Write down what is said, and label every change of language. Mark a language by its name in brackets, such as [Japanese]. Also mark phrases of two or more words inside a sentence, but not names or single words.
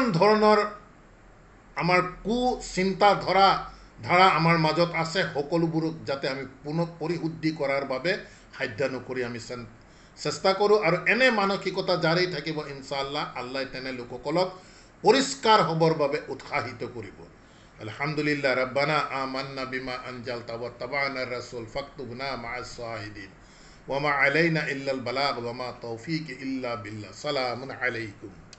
[Assamese] ধৰণৰ আমাৰ চিন্তা ধাৰা আমাৰ মাজত আছে সকলোবোৰক যাতে আমি পুনৰ পৰিশুদ্ধি কৰাৰ বাবে সাধ্যানুসৰি আমি চেষ্টা কৰোঁ আৰু এনে মানসিকতা জাৰি থাকিব ইনশাআল্লাহ আল্লাহ তেনে লোকসকলক পৰিষ্কাৰ হ'বৰ বাবে উৎসাহিত কৰিব [Arabic] الحمد لله ربنا آمنا بما أنزلت واتبعنا الرسول فاكتبنا مع الشاهدين وما علينا إلا البلاغ وما توفيقي إلا بالله سلام عليكم